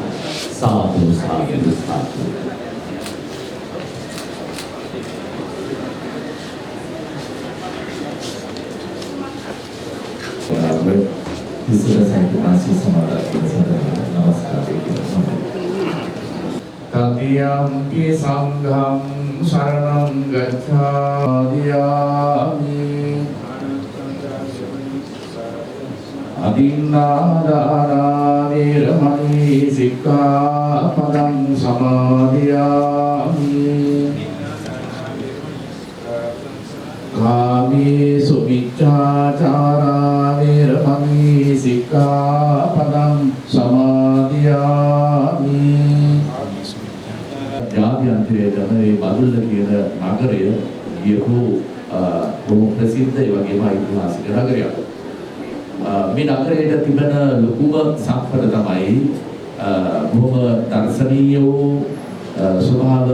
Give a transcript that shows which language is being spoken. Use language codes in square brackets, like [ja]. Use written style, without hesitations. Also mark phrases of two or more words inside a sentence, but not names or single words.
[si] සාදු සාදු සාදු. විශේෂ සාහිත්‍ය සමාරෝහයේ නමස්කාරය [pi] තතියම්පි සංඝං සරණං ගච්ඡාමි අදින්නාදානා වේරමණී සික්ඛාපදං සමාදියාමි කාමේසු මිච්ඡාචාරා වේරමණී සික්ඛාපදං සමාදියාමි. [si] ජාත්‍යන්තරයේ මේ බදුල්ල කියන නගරය ගියපු බොහොම ප්‍රසිද්ධ ඒ වගේම ඓතිහාසික නගරයක්. මේ නගරයේ තිබෙන ලොකුම සම්පත තමයි බොහොම දර්ශනීය වූ ස්වභාව